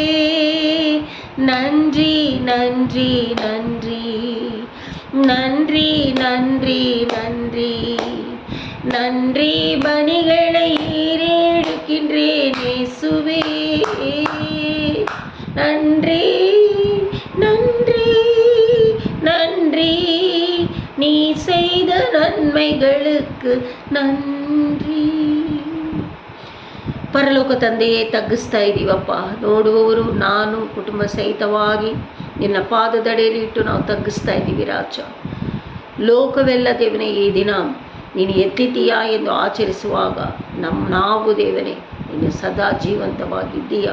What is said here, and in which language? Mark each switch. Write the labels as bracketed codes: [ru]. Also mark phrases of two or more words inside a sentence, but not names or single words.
[ta] நன்றி நன்றி நன்றி நன்றி நன்றி நன்றி நன்றி பலிகளை ஏறெடுக்கின்றேன் இயேசுவே. நன்றி நன்றி நன்றி, நீ செய்த நன்மைகளுக்கு நன்றி. [kn] ಪರಲೋಕ ತಂದೆಯೇ, ತಗ್ಗಿಸ್ತಾ ಇದ್ದೀವಪ್ಪ. ನೋಡುವವರು ನಾನು ಕುಟುಂಬ ಸಹಿತವಾಗಿ ನಿನ್ನ ಪಾದದಡಿಯಲ್ಲಿ ಇಟ್ಟು ನಾವು ತಗ್ಗಿಸ್ತಾ ಇದ್ದೀವಿ ರಾಜ. ಲೋಕವೆಲ್ಲ ದೇವನೇ ಈ ದಿನ ನೀನು ಎತ್ತಿದ್ದೀಯಾ ಎಂದು ಆಚರಿಸುವಾಗ ನಾವು ದೇವನೇ ನೀನು ಸದಾ ಜೀವಂತವಾಗಿದ್ದೀಯ.